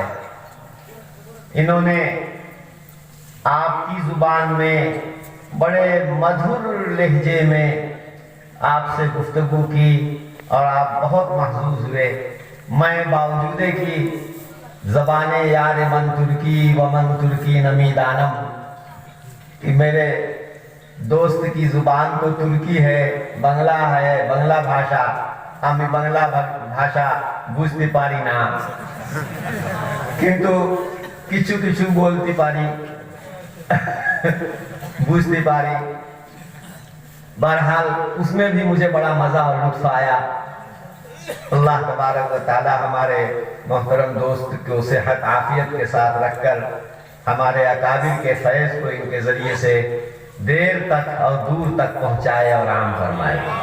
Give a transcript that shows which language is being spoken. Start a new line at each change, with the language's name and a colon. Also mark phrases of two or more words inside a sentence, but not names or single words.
Urdu: انہوں نے آپ کی زبان میں بڑے مدھر لہجے میں آپ سے گفتگو کی اور آپ بہت محظوظ ہوئے۔ میں باوجود کہ
Persian: زبان یار من ترکی و من ترکی نمی دانم،
Urdu: کہ میرے دوست کی زبان تو ترکی ہے، بنگلہ ہے،
Bangla: বাংলা ভাষা, আমি বাংলা ভাষা বুঝতে পারি না, কিন্তু কিছু কিছু বলতে পারি, বুঝতে পারি।
Urdu: بہرحال اس میں بھی مجھے بڑا مزہ اور لطف آیا۔ اللہ تبارک و تعالی ہمارے محترم دوست کو صحت عافیت کے ساتھ رکھ کر ہمارے اکابر کے فیض کو ان کے ذریعے سے دیر تک اور دور تک پہنچائے اور عام فرمائے۔